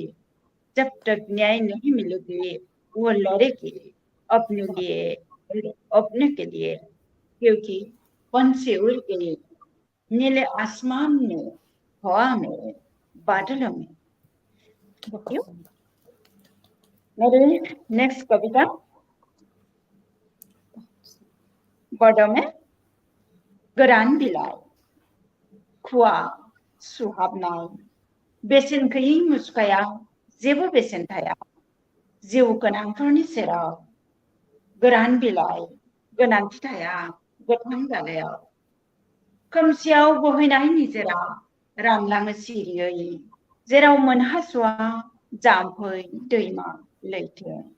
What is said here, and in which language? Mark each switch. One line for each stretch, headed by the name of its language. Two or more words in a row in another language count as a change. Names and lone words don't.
Hindi: जब तक न्याय नहीं मिलेगी वो लड़ेगी अपने लिए, अपने के लिए, क्योंकि पंछी उड़ गए नीले आसमान में, हवा में, बादलों में. मेरी नेक्स्ट कविता बड़ों में गोरान बिलाय.
Bodo: खुआ सुहाबनाय बेसेन गैयै मुसुखायाव जेबो बेसेन थाया जिउ गोनांफोरनि सेराव गोरान बिलाइ गोनांथि थाया गोथां जालायाव खोमसियाव बोहैनाय निजोरा रानलाङो सिरियै जेराव मोनहास'आ जाम्फै दैमा लैथो